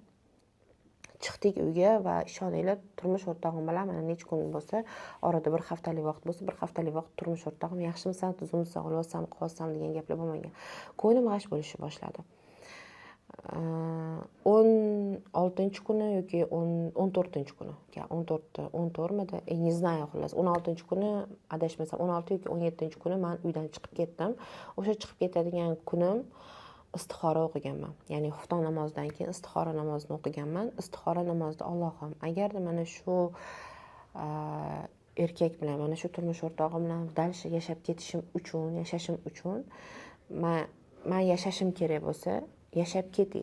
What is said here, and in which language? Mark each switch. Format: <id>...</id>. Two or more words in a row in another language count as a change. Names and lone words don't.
<uz>Chiqdik uyga va ishoninglar, turmush o'rtog'im bilan mana necha kun bo'lsa, orada bir haftalik vaqt bo'lsa, bir haftalik vaqt turmush o'rtog'im yaxshimisan, tuzukmisan, o'lyapsan, qolyapsan degan gaplar bo'lmagan. Ko'nglim g'ash bo'lishni boshladi. 16-kuni yoki 14-kuni,</uz> <ru>14midi, не знаю,</ru> <uz>xullas 16-kuni, adashmasam 16 yoki 17-kuni men uydan chiqib ketdim. O'sha chiqib ketadigan kunim istixora o'qiganman. Ya'ni xufton namozidan keyin istixora namozini o'qiganman. Istixora namozida Allohim, agarda mana shu erkak bilan, mana shu turmush o'rtog'im bilan dalsha yashab ketishim uchun men yashashim kerak bo'lsa, yashab keting.</uz>